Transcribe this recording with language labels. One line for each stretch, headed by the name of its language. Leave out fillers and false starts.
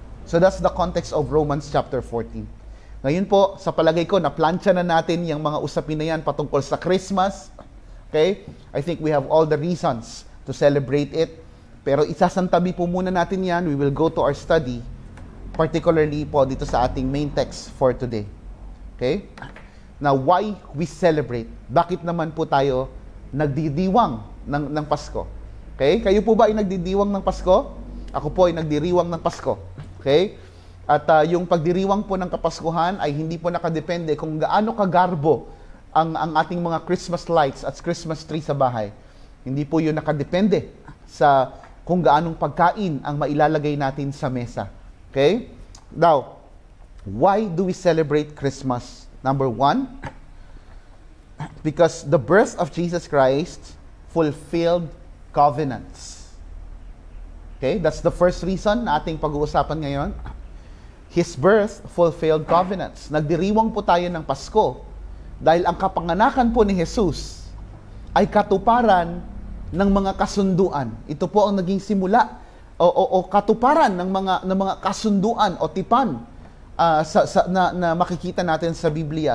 English: So that's the context of Romans chapter 14.
Filipino: Ngayon po, sa palagay ko, naplansya na natin yung mga usapin na yan patungkol sa Christmas.
English: Okay? I think we have all the reasons to celebrate it.
Filipino: Pero isasantabi po muna natin yan.
English: We will go to our study, particularly po dito sa ating main text for today. Okay? Now, why we celebrate?
Filipino: Bakit naman po tayo nagdidiwang ng Pasko? Okay? Kayo po ba ay nagdidiwang ng Pasko? Ako po ay nagdiriwang ng Pasko. Okay? At yung pagdiriwang po ng Kapaskuhan ay hindi po nakadepende kung gaano kagarbo ang ating mga Christmas lights at Christmas tree sa bahay. Hindi po yun nakadepende sa kung gaanong pagkain ang mailalagay natin sa mesa.
English: Okay? Now, why do we celebrate Christmas? Number one, because the birth of Jesus Christ fulfilled covenants. Okay? That's the first reason
Filipino: na ating pag-uusapan ngayon.
English: His birth fulfilled covenants.
Filipino: Nagdiriwang po tayo ng Pasko dahil ang kapanganakan po ni Jesus ay katuparan ng mga kasunduan. Ito po ang naging simula o katuparan ng mga kasunduan o tipan na makikita natin sa Biblia.